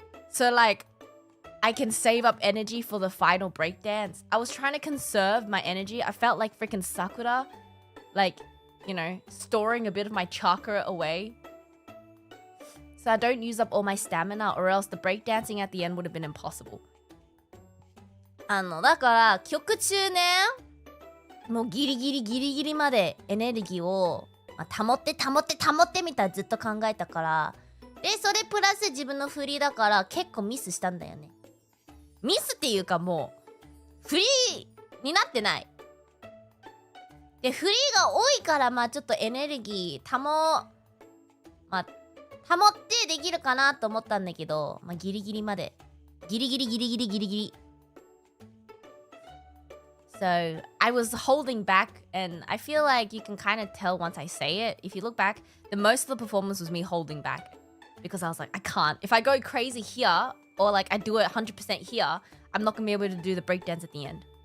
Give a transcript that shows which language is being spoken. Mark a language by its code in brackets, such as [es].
[en] So like I can save up energy for the final breakdance. I was trying to conserve my energy. I felt like freaking Sakura. Like, you know, storing a bit of my chakra away. So I don't use up all my stamina or else the breakdancing at the end would have been impossible. [ja] だから曲中ね、もうギリギリまでエネルギーを保ってみたいなずっと考えたから。で、それプラス自分の振りだから結構ミスしたんだよね。ミスっていうかもうフリーになってない。でフリーが多いからまあちょっとエネルギー保ってできるかなと思ったんだけど、まあギリギリまでギリギリ。 [en] So I was holding back, and I feel like you can kind of tell once I say it. If you look back, the most of the performance was me holding back because I was like, I can't. If I go crazy here. Or like I do it 100% here, I'm not gonna be able to do the breakdance at the end.